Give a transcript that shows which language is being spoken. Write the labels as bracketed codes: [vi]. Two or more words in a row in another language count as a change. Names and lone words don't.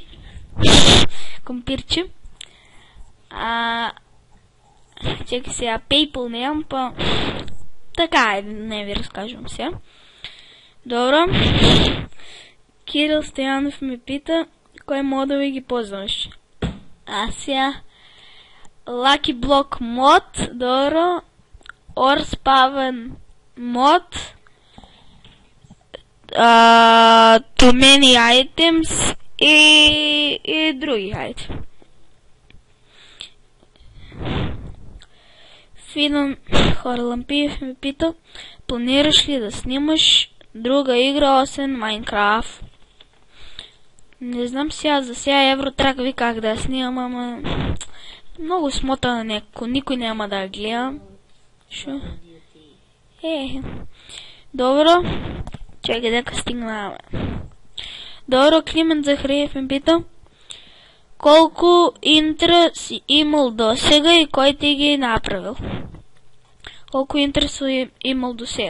[mk] Компирче. Чекай сега, PayPal немам, па така, не ви разкажам сега. Добро. Кирил Стојанов ми пита: кој модови ги познаваш? Сега Lucky Block мод, добро. Орспавен мод, Too Many Items и други, ајде. Финан Харлампиев ми пита: планираш ли да снимаш друга игра освен Майнкрафт? Не знам сега, за сега Евротрак ви как да снимам, ама многу смотано некако, никој нема да гледа. Шо? Добро. Чакай, дека стигнаваме. Добро, Климент Захариев ме пита. Колко интра си имал досега и кой ти ги е направил? Колко интра си имал досега?